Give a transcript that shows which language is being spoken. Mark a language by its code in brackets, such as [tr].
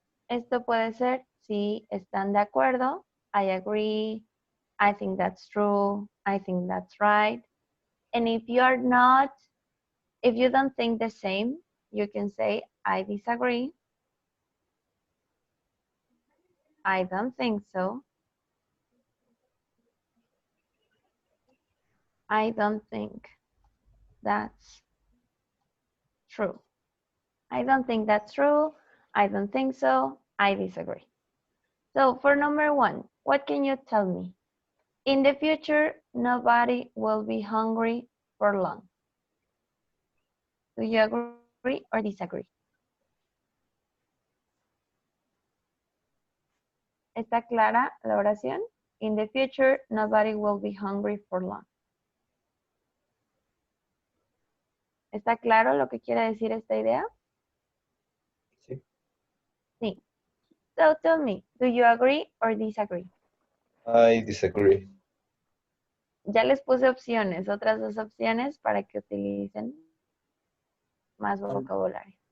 [es] Esto puede ser si están de acuerdo. [en] I agree. I think that's true. I think that's right. And if you're not, if you don't think the same, you can say, I disagree. I don't think so. I don't think that's true. I don't think that's true. I don't think so. I disagree. So for number 1, what can you tell me? In the future, nobody will be hungry for long. Do you agree or disagree? [es] ¿Está clara la oración? [en] In the future, nobody will be hungry for long. [es] ¿Está claro lo que quiere decir esta idea? Sí. Sí. [en] So tell me, do you agree or disagree? I disagree. [es] Ya les puse opciones, otras dos opciones para que utilicen más vocabulario.